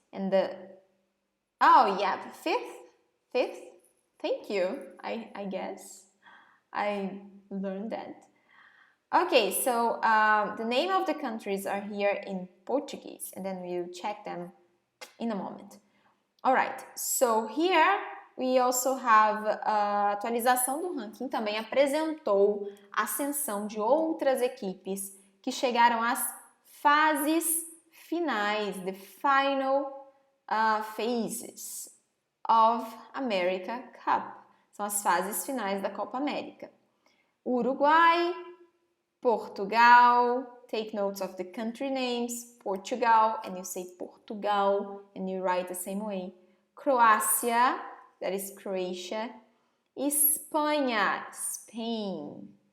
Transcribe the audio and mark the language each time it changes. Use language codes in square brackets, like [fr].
[en] And oh, yeah, fifth. Thank you, I guess. I learned that. Okay, so the name of the countries are here in Portuguese, and then we'll check them in a moment. All right, so here we also have [pt] a atualização do ranking, também apresentou a ascensão de outras equipes que chegaram às fases finais, [en] the final phases of America Cup. [pt] São as fases finais da Copa América. [en] Uruguai, Portugal, take notes of the country names, Portugal, and you say Portugal, and you write the same way. Croacia, that is Croatia. Espanha, Spain.